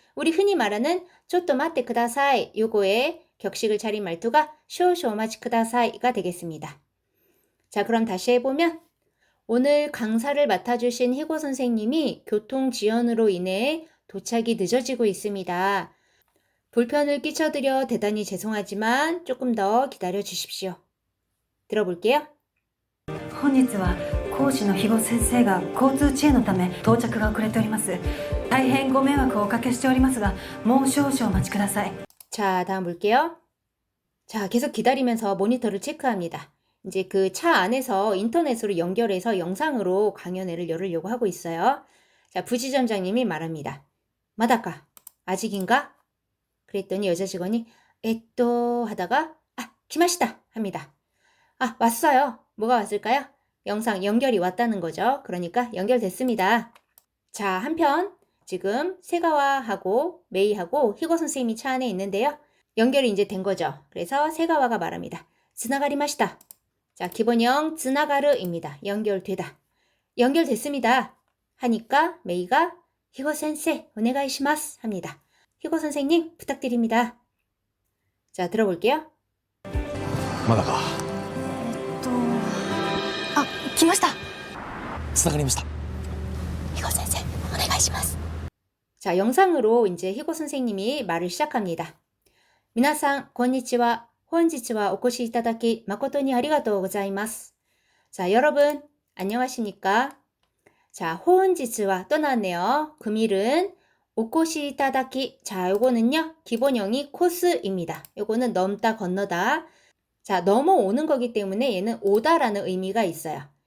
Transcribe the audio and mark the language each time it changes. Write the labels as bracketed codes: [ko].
[ko] 우리 흔히 말하는 쪼또 마테 쿠다사이 요거의 격식을 차린 말투가 쇼쇼 마치 쿠다사이가 되겠습니다. 자, 그럼 다시 해보면 오늘 강사를 맡아주신 희고 선생님이 교통 지연으로 인해 도착이 늦어지고 있습니다. 불편을 끼쳐드려 대단히 죄송하지만 조금 더 기다려 주십시오. 들어볼게요. [ja] 本日は講師の肥後先生が交通遅延のため到着が遅れております。大変ご迷惑をおかけしておりますが、もう少々お待ちください。 [ko] 자, 다음 볼게요. 자, 계속 기다리면서 모니터를 체크합니다. 이제 그 차 안에서 인터넷으로 연결해서 영상으로 강연회를 열으려고 하고 있어요. 자, 부지점장님이 말합니다. 마다까? 아직인가? 그랬더니 여자 직원이 하다가 기마시다 합니다. 왔어요. 뭐가 왔을까요? 영상 연결이 왔다는 거죠. 그러니까 연결됐습니다. 자, 한편 지금 세가와하고 메이하고 희고 선생님이 차 안에 있는데요. 연결이 이제 된 거죠. 그래서 세가와가 말합니다. 즈나가리마시다. 자, 기본형 즈나가르입니다. 연결되다. 연결됐습니다. 하니까 메이가 희고 센세 오네가이시마스 합니다. 희고 선생님 부탁드립니다. 자, 들어볼게요. [ja] まだか。来ました。つながりました。ひご先生、お願いします。 [ko] 자, 영상으로 이제 희고 선생님이 말을 시작합니다. [ja] 皆さん、こんにちは。本日はお越しいただき誠にありがとうございます。 [ko] 자, 여러분 안녕하십니까? 자, 혼지츠와 또 나왔네요. 금일은 오코시 이타다키. 자, 요거는요 기본형이 코스입니다. 요거는 넘다 건너다. 자, 넘어오는 거기 때문에 얘는 오다라는 의미가 있어요.